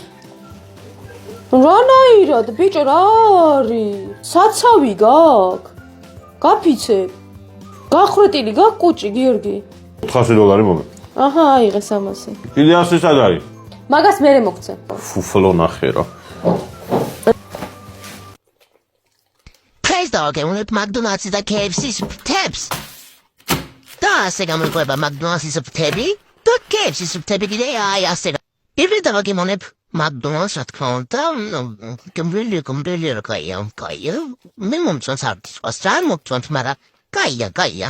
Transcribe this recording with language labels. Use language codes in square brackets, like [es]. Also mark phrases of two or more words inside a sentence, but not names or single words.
[ka] რანაირად, ბიჭო, რა არის? საცავი გაქვს? გაფიცებ. გახრეტილი გაქვს კუჭი, გიორგი? $400 მომე. აჰა, აიღე 300. კიდე 100 სად არის? მაგას მერე მოგცე. ფუფლო ნახე რა. [en] Praise dog, and [ka] McDonald's და KFC-ს ფრთებს. და ასე გამოიყვება McDonald's-ის ფრთები და KFC-ის ფრთები კიდე აი ასე. პირველ დავაგემონებ McDonald's რა თქმა უნდა, გემრიელი რა კაია. მე მომწონს არტის რა მომწონს, მაგრამ კაია.